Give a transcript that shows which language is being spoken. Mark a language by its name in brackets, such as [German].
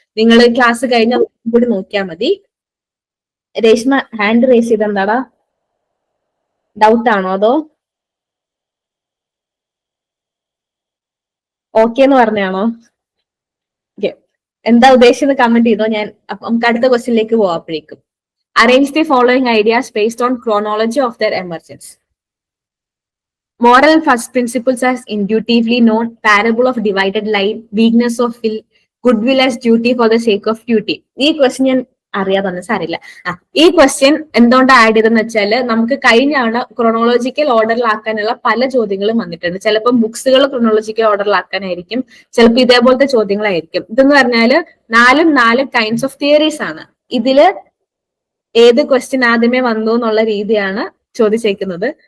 [Malayalam] നിങ്ങൾ ക്ലാസ് കഴിഞ്ഞ കൂടി നോക്കിയാൽ മതി. രേഷ്മ ഹാൻഡ് റേസ് ചെയ്ത് എന്താടാ, ഡൗട്ട് ആണോ അതോ ഓക്കെ എന്ന് പറഞ്ഞാണോ? എന്താ ഉദ്ദേശിച്ചത് കമന്റ് ചെയ്തോ. ഞാൻ നമുക്ക് അടുത്ത ക്വസ്റ്റ്യനിലേക്ക് പോവാപ്പോഴേക്കും. [English] Arrange the following ideas based on chronology of their emergence. Moral first principles as intuitively known, parable of divided line, weakness of will, goodwill as duty for the sake of duty. [Malayalam] ഈ question ഞാൻ അറിയാതെ സാരില്ല. ഈ question എന്തുകൊണ്ട് add ചെയ്തെന്ന് വെച്ചാൽ, നമുക്ക് കഴിഞ്ഞാണ് ക്രോണോളജിക്കൽ ഓർഡറിലാക്കാനുള്ള പല ചോദ്യങ്ങളും വന്നിട്ടുണ്ട്. ചിലപ്പോൾ ബുക്സുകൾ ക്രോണോളജിക്കൽ ഓർഡറിലാക്കാനായിരിക്കും, ചിലപ്പോൾ ഇതേപോലത്തെ ചോദ്യങ്ങളായിരിക്കും. ഇതെന്ന് പറഞ്ഞാൽ 4 കൈൻഡ്സ് ഓഫ് തിയറീസ് ആണ്. ഇതില് ഏത് ക്വസ്റ്റ്യൻ ആദ്യമേ വന്നു എന്നുള്ള രീതിയാണ് ചോദിച്ചേക്കുന്നത്.